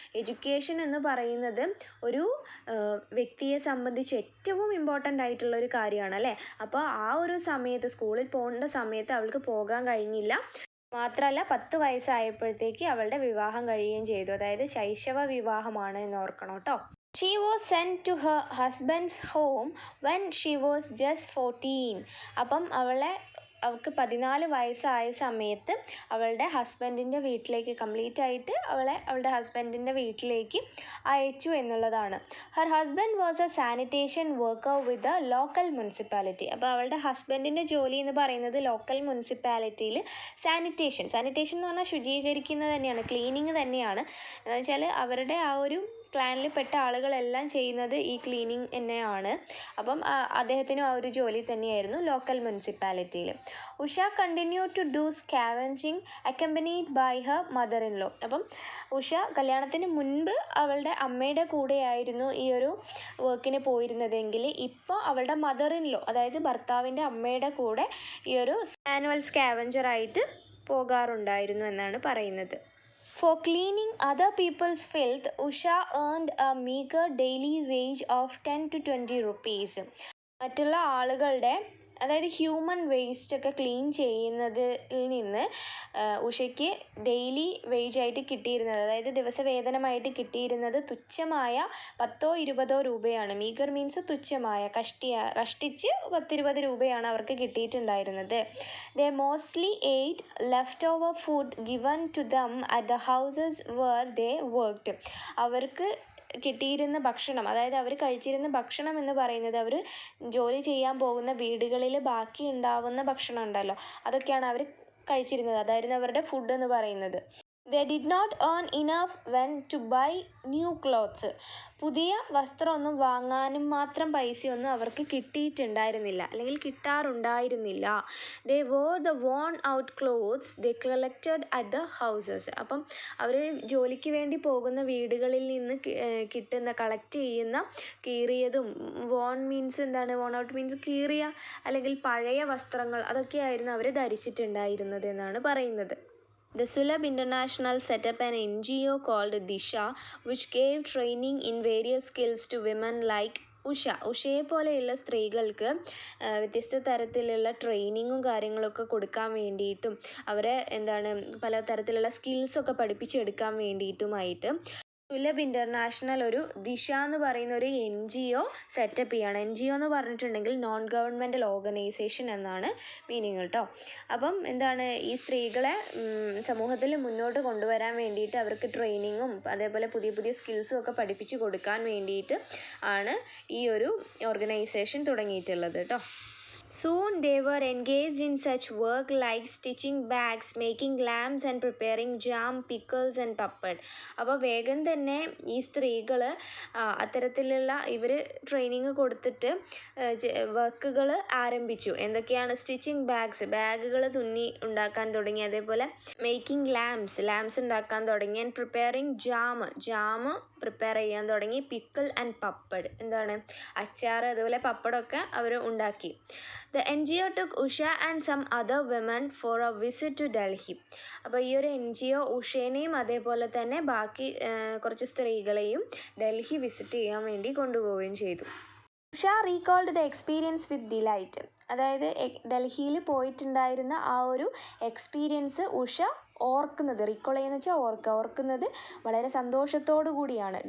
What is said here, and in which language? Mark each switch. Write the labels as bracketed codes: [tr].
[ml] Education എന്ന് പറയുന്നത് ഒരു വ്യക്തിയെ സംബന്ധിച്ച് ഏറ്റവും ഇമ്പോർട്ടൻ്റ് ആയിട്ടുള്ള ഒരു കാര്യമാണ് അല്ലേ. അപ്പോൾ ആ ഒരു സമയത്ത്, സ്കൂളിൽ പോകേണ്ട സമയത്ത് അവൾക്ക് പോകാൻ കഴിഞ്ഞില്ല. മാത്രമല്ല 10 വയസ്സായപ്പോഴത്തേക്ക് അവളുടെ വിവാഹം കഴിയുകയും ചെയ്തു. അതായത് ശൈശവ വിവാഹമാണ് എന്ന് ഓർക്കണം കേട്ടോ. [en] She was sent to her husband's home when she was just 14. [ml] അപ്പം അവൾക്ക് 14 വയസ്സായ സമയത്ത് അവളുടെ ഹസ്ബൻഡിൻ്റെ വീട്ടിലേക്ക് കംപ്ലീറ്റ് ആയിട്ട് അവളുടെ ഹസ്ബൻഡിൻ്റെ വീട്ടിലേക്ക് അയച്ചു എന്നുള്ളതാണ്. [en] Her husband was a sanitation worker with the local municipality. [ml] അപ്പോൾ അവളുടെ ഹസ്ബൻഡിൻ്റെ ജോലി എന്ന് പറയുന്നത് ലോക്കൽ മുനിസിപ്പാലിറ്റിയിൽ സാനിറ്റേഷൻ എന്ന് പറഞ്ഞാൽ ശുചീകരിക്കുന്നത് തന്നെയാണ്, ക്ലീനിങ് തന്നെയാണ്. എന്ന് വെച്ചാൽ അവരുടെ ആ ഒരു ക്ലാനിൽ പെട്ട ആളുകളെല്ലാം ചെയ്യുന്നത് ഈ ക്ലീനിങ് തന്നെയാണ്. അപ്പം അദ്ദേഹത്തിനും ആ ഒരു ജോലി തന്നെയായിരുന്നു ലോക്കൽ മുനിസിപ്പാലിറ്റിയിൽ. [en] Usha continue to do scavenging accompanied by her mother in law. [ml] അപ്പം ഉഷ കല്യാണത്തിന് മുൻപ് അവളുടെ അമ്മയുടെ കൂടെയായിരുന്നു ഈ ഒരു വർക്കിന് പോയിരുന്നതെങ്കിൽ ഇപ്പോൾ അവളുടെ മദർ ഇൻ ലോ, അതായത് ഭർത്താവിൻ്റെ അമ്മയുടെ കൂടെ ഈ ഒരു മാനുവൽ സ്കാവഞ്ചറായിട്ട് പോകാറുണ്ടായിരുന്നു എന്നാണ് പറയുന്നത്. [en] For cleaning other people's filth, Usha earned a meager daily wage of 10 to 20 rupees. [ml] മറ്റുള്ള ആളുകളുടെ, അതായത് ഹ്യൂമൻ വേസ്റ്റ് ഒക്കെ ക്ലീൻ ചെയ്യുന്നതിൽ നിന്ന് ഉഷയ്ക്ക് ഡെയിലി വേജായിട്ട് കിട്ടിയിരുന്നത്, അതായത് ദിവസവേതനമായിട്ട് കിട്ടിയിരുന്നത് തുച്ഛമായ 10-20 രൂപയാണ്. മീഗർ മീൻസ് തുച്ഛമായ, കഷ്ടിച്ച് 10-20 രൂപയാണ് അവർക്ക് കിട്ടിയിട്ടുണ്ടായിരുന്നത്. [en] They mostly ate left over food given to them at the houses where they worked. [ml] അവർക്ക് കിട്ടിയിരുന്ന ഭക്ഷണം, അതായത് അവർ കഴിച്ചിരുന്ന ഭക്ഷണം എന്ന് പറയുന്നത് അവർ ജോലി ചെയ്യാൻ പോകുന്ന വീടുകളിൽ ബാക്കി ഉണ്ടാവുന്ന ഭക്ഷണം ഉണ്ടല്ലോ, അതൊക്കെയാണ് അവർ കഴിച്ചിരുന്നത്. അതായിരുന്നു അവരുടെ ഫുഡ് എന്ന് പറയുന്നത്. [en] They did not earn enough when to buy new clothes. [ml] പുതിയ വസ്ത്രമൊന്നും വാങ്ങാനും മാത്രം പൈസയൊന്നും അവർക്ക് കിട്ടിയിട്ടുണ്ടായിരുന്നില്ല, അല്ലെങ്കിൽ കിട്ടാറുണ്ടായിരുന്നില്ല. [en] They wore the worn out clothes they collected at the houses. [ml] അപ്പം അവർ ജോലിക്ക് വേണ്ടി പോകുന്ന വീടുകളിൽ നിന്ന് കിട്ടുന്ന കളക്ട് ചെയ്യുന്ന കീറിയതും, വോൺ മീൻസ് എന്താണ്, വോൺ ഔട്ട് മീൻസ് കീറിയ അല്ലെങ്കിൽ പഴയ വസ്ത്രങ്ങൾ, അതൊക്കെയായിരുന്നു അവർ ധരിച്ചിട്ടുണ്ടായിരുന്നത് എന്നാണ് പറയുന്നത്. [en] The Sulabh International set up an NGO called Disha, which gave training in various skills to women like [ml] ഉഷയെ പോലെയുള്ള സ്ത്രീകൾക്ക് വ്യത്യസ്ത തരത്തിലുള്ള ട്രെയിനിങ്ങും കാര്യങ്ങളൊക്കെ കൊടുക്കാൻ വേണ്ടിയിട്ടും അവരെ പല തരത്തിലുള്ള സ്കിൽസൊക്കെ പഠിപ്പിച്ചെടുക്കാൻ വേണ്ടിയിട്ടുമായിട്ട് സുലഭ് ഇൻ്റർനാഷണൽ ഒരു ദിശ എന്ന് പറയുന്ന ഒരു NGO സെറ്റപ്പ് ചെയ്യാണ്. NGO എന്ന് പറഞ്ഞിട്ടുണ്ടെങ്കിൽ നോൺ ഗവൺമെൻറ്റൽ ഓർഗനൈസേഷൻ എന്നാണ് മീനിങ് കേട്ടോ. അപ്പം ഈ സ്ത്രീകളെ സമൂഹത്തിൽ മുന്നോട്ട് കൊണ്ടുവരാൻ വേണ്ടിയിട്ട് അവർക്ക് ട്രെയിനിങ്ങും അതേപോലെ പുതിയ പുതിയ സ്കിൽസും ഒക്കെ പഠിപ്പിച്ച് കൊടുക്കാൻ വേണ്ടിയിട്ട് ആണ് ഈ ഒരു ഓർഗനൈസേഷൻ തുടങ്ങിയിട്ടുള്ളത് കേട്ടോ. [en] Soon they were engaged in such work like stitching bags, making lamps and preparing jam, pickles and papad. [ml] അപ്പോൾ വേഗം തന്നെ ഈ സ്ത്രീകൾ അത്തരത്തിലുള്ള ഇവർ ട്രെയിനിങ് കൊടുത്തിട്ട് വർക്കുകൾ ആരംഭിച്ചു. എന്തൊക്കെയാണ്? സ്റ്റിച്ചിങ് ബാഗുകൾ തുന്നി ഉണ്ടാക്കാൻ തുടങ്ങി, അതേപോലെ മേക്കിംഗ് ലാംപ്സ് ഉണ്ടാക്കാൻ തുടങ്ങി, ആൻഡ് പ്രിപ്പയറിങ് ജാം പ്രിപ്പയർ ചെയ്യാൻ തുടങ്ങി, പിക്കിൾ ആൻഡ് പപ്പഡ് അച്ചാർ അതുപോലെ പപ്പടമൊക്കെ അവർ ഉണ്ടാക്കി. [en] The NGO took Usha and some other women for a visit to Delhi. [ml] അപ്പോൾ ഈ ഒരു NGO ഉഷേനെയും അതേപോലെ തന്നെ ബാക്കി കുറച്ച് സ്ത്രീകളെയും ഡൽഹി വിസിറ്റ് ചെയ്യാൻ വേണ്ടി കൊണ്ടുപോവുകയും ചെയ്തു. [en] Usha recalled the experience with delight. [ml] അതായത് ഡൽഹിയിൽ പോയിട്ടുണ്ടായിരുന്ന ആ ഒരു എക്സ്പീരിയൻസ് ഉഷ ഓർക്കുന്നത്, റീകോൾ ചെയ്യുന്ന വെച്ചാൽ ഓർക്കുന്നത് വളരെ സന്തോഷത്തോടു കൂടിയാണ്.